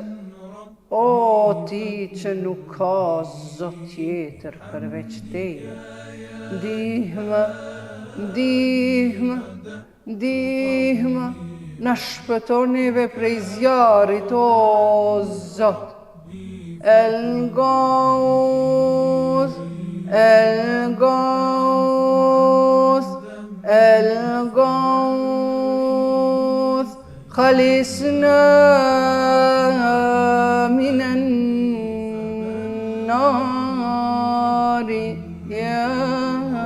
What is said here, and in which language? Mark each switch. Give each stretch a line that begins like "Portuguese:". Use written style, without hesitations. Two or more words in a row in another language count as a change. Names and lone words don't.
Albanian: O ti që nuk ka zot tjetër përveç teje. Ndihmë, ndihmë, ndihmë, na shpëton neve prej zjarrit, o Zot.
Arabic: الغوث، الغوث، الغوث, خلصنا من النار يا